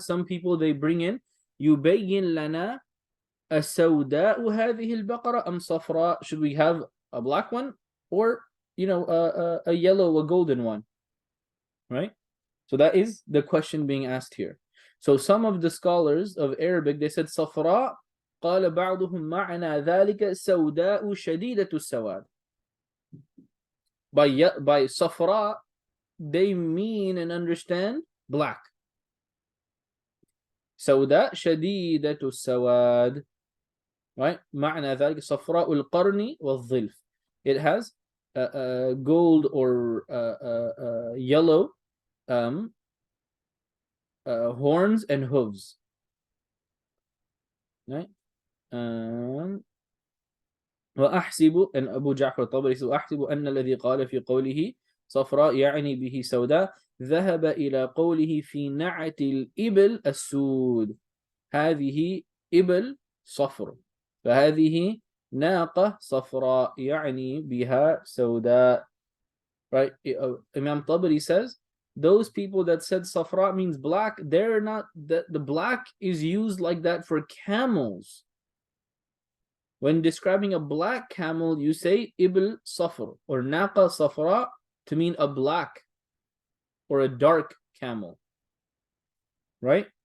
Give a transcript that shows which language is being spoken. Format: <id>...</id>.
<en>Some people they bring in</en> <ar>يبين لنا السوداء هذه البقرة أم صفراء.</ar> <en>Should we have a black one or a yellow, a golden one, right? So that is the question being asked here. So some of the scholars of Arabic, they said صفراء.</en> <ar>قال بعضهم معنى ذلك سوداء شديدة السواد.</ar> <en>By صفراء they mean and understand black.</en> <ar>سوداء شديدة السواد, right? معنى ذلك صفراء القرن والظلف.</ar> <en>It has gold or yellow horns and hooves, right?</en> <ar>وأحسب,</ar> <en>and Abu Ja'far al-Tabari says</en> <ar>أحسب أن الذي قال في قوله صفراء يعني به سوداء ذهب إلى قوله في نعت الإبل السود. هذه إبل صفر, فهذه ناقة صفراء يعني بها سوداء, right?</ar> <en>Imam Tabari says those people that said safra means black, they're not, the black is used like that for camels. When describing a black camel, you say ibl safr or naqa safra to mean a black or a dark camel, right?</en>